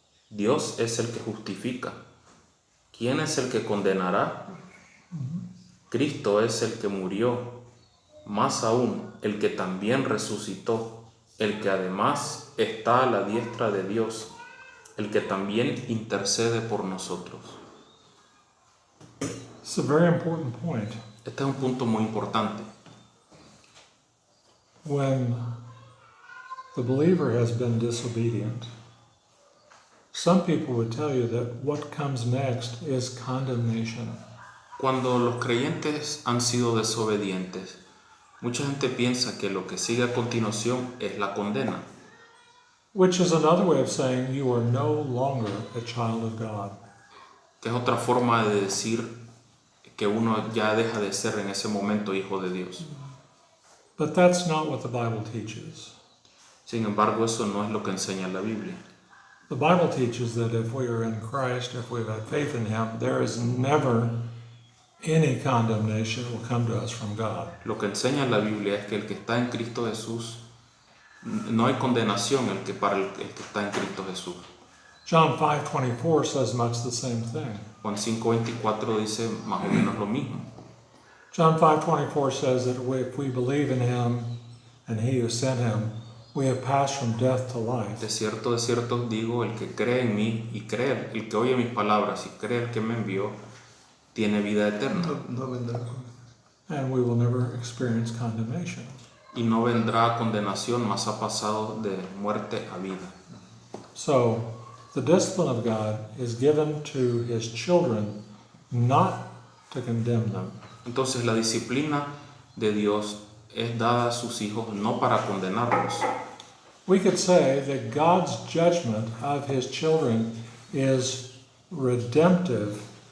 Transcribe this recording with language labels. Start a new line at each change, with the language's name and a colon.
Spanish: Dios es el que justifica. ¿Quién es el que condenará? Cristo es el que murió, más aún el que también resucitó, el que además está a la diestra de Dios, el que también intercede por nosotros.
English: It's a very important point.
Spanish: Este es un punto muy importante.
English: When the believer has been disobedient, some people would tell you that what comes next is condemnation.
Spanish: Cuando los creyentes han sido desobedientes, mucha gente piensa que lo que sigue a continuación es la condena,
English: Which is another way of saying you are no longer a child of God.
Spanish: que es otra forma de decir que uno ya deja de ser en ese momento hijo de Dios.
English: But that's not what the Bible teaches.
Spanish: Sin embargo, eso no es lo que enseña la Biblia.
English: The Bible teaches that if we are in Christ, if we've had faith in Him, there is never any condemnation will come to us from God.
Spanish: Lo que enseña la Biblia es que el que está en Cristo Jesús, no hay condenación para el que está en Cristo Jesús.
English: John 5:24 says much the same thing.
Spanish: Juan 5:24 dice más o menos lo mismo.
English: John 5:24 says that if we believe in Him and He who sent Him, we have passed from death to life.
Spanish: De cierto os digo, el que cree en mí y cree, el que oye mis palabras y cree el que me envió, tiene vida eterna. No vendrá.
English: And we will never experience condemnation.
Spanish: Y no vendrá condenación, mas ha pasado de muerte a vida.
English: So, the discipline of God is given to His children not to condemn them.
Spanish: Entonces la disciplina de Dios es dada a sus hijos no para condenarlos.
English: We could say that God's judgment of His children is redemptive